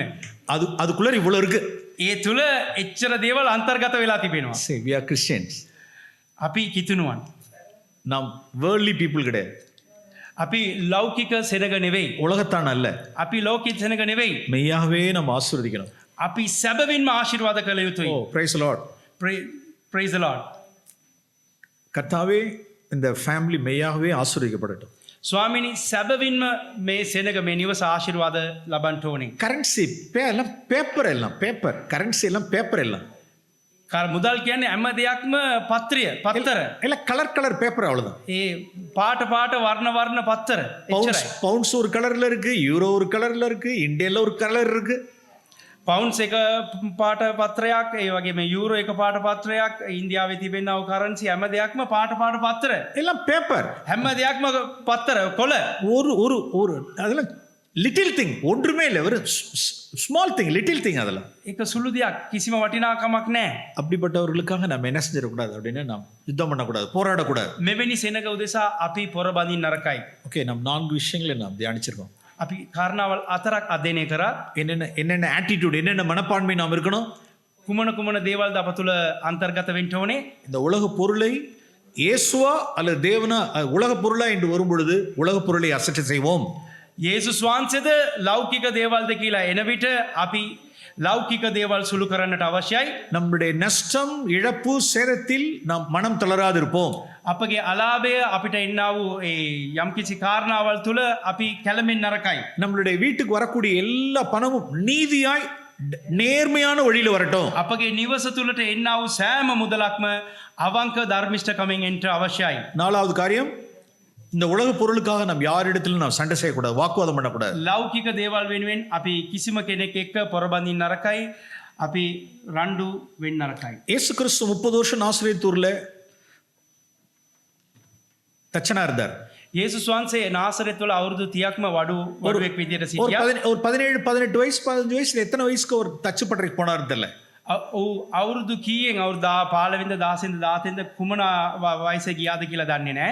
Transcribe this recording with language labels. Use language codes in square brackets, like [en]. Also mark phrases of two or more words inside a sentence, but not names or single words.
[ta] அதுக்குள்ள இவ்வளவு இருக்கு. [si] ඒ තුල එච්චර දේවල් අන්තර්ගත වෙලා තිබෙනවා. [en] Say we are Christians. [si] අපි කිතුනුවන්. [ta] நாம் [en] worldly people [ta] கிடையாது. [si] අපි ලෞකික සෙනග නෙවෙයි. [ta] உலகத்தான் அல்ல. [si] අපි ලෞකික සෙනග නෙවෙයි. [ta] மெய்யாகவே நம்ம ஆசீர்வதிக்கணும். [si] අපි සැබවින්ම ආශිර්වාද කළ යුතුයි. [en] ஓ praise the Lord. praise the Lord. [ta] கர்த்தாவே இந்த ஃபேமிலி மெய்யாகவே ஆசீர்வதிக்கப்படட்டும். [si] ස්වාමිනී සැබවින්ම මේ සෙනග මේ නිවස ආශිර්වාද ලබන්න ඕනේ. [ta] கரன்சி எல்லாம் பேப்பர், எல்லாம் பேப்பர், கரன்சி எல்லாம் பேப்பர் எல்லாம். [si] මුදල් කියන්නේ හැම දෙයක්ම පත්‍රය, පත්තර. [ta] எல்லாம் கலர் கலர் பேப்பர் அவ்வளவுதான். [si] ඒ පාට පාට වර්ණ වර්ණ පත්තර. එච්චරයි. [ta] பவுண்ட்ஸ் ஒரு கலர்ல இருக்கு, யூரோ ஒரு கலர்ல இருக்கு, இந்தியால ஒரு கலர் இருக்கு. [si] පවුන්ස් එක පාට පත්‍රයක්, ඒ වගේම යූරෝ එක පාට පත්‍රයක්, ඉන්දියාවේ තිබෙනව කරන්සි හැම දෙයක්ම පාට පාට පත්තර. [ta] எல்லாம் பேப்பர். [si] හැම දෙයක්ම පත්තර කොළ. [ta] ஒரு ஒரு ஒரு அதெல்லாம் [en] little thing, [ta] ஒன்றுமே இல்லை, ஒரு [en] small thing, little thing. [ta] அதெல்லாம் [si] ඒක සුළු දෙයක්, කිසිම වටිනාකමක් නැහැ. [ta] அப்படிப்பட்டவர்களுக்காக நம்ம என்ன செஞ்சிடக்கூடாது அப்படின்னா, நாம் யுத்தம் பண்ணக்கூடாது, போராடக்கூடாது. [si] මෙවැනි සෙනග උදෙසා අපි පොර බඳින්න නරකයි. [ta] ஓகே, நாம் 4 விஷயங்களை நாம் தியானிச்சிருக்கோம். [si] අපි කාරණාවල් 4ක් අධ්‍යයනය කරා. [ta] என்னென்ன ஆட்டிடியூட், என்னென்ன மனப்பான்மை நாம் இருக்கணும், [si] කුමන කුමන දේවල්ද අප තුළ අන්තර්ගත වෙන්න ඕනේ. [ta] இந்த உலக பொருளை இயேசுவா அல்லது தேவனா, உலக பொருளா என்று வரும்பொழுது உலக பொருளை அசட்டை செய்வோம். [si] යේසුස් වහන්සේද ලෞකික දේවල්ද කියලා එන විට අපි ලෞකික දේවල් සුළු කරන්නට අවශ්‍යයි. [ta] நம்முடைய நஷ்டம், இழப்பு, சேதத்தில் நாம் மனம் தளராது இருப்போம். [si] අපගේ අලාභය අපිට එන්නා වූ ඒ යම්කිසි කාරණාවල් තුළ අපි කැළඹෙන්න නරකයි. [ta] நம்மளுடைய வீட்டுக்கு வரக்கூடிய எல்லா பணமும் நீதியாய் நேர்மையான வழியில வரட்டும். [si] අපගේ නිවස තුළට එන්නා වූ සෑම මුදලක්ම අවංක ධර්මිෂ්ඨකමෙන් එන්න අවශ්‍යයි. [ta] 4வது காரியம், இந்த உலக பொருளுக்காக நாம் யாரிடத்திலும் நாம் சண்டை செய்யக்கூடாது, வாக்குவாதம் பண்ணக்கூடாது. [si] ලෞකික දේවල් වෙනුවෙන් අපි කිසිම කෙනෙක් එක්ක පොරබඳින්න නරකයි. අපි රණ්ඩු වෙන්න නරකයි. [ta] இயேசு கிறிஸ்து 30 வருஷம் நாசரேத்தூர்ல தச்சனா இருந்தார். [si] යේසුස් වහන්සේ නාසරෙත් වල අවුරුදු 30ක්ම වඩුවෙක් විදියට [ta] ஒரு [si] සිටියා. [ta] 17 18 வயசு 15 வயசுல எத்தனை வயசுக்கு ஒரு தச்சு பட்டறைக்கு போனார் தெரியல. [si] අවුරුදු කීයෙන් අවුරුදු 15 16 17 කුමන වයසේ ගියාද කියලා දන්නේ නැහැ.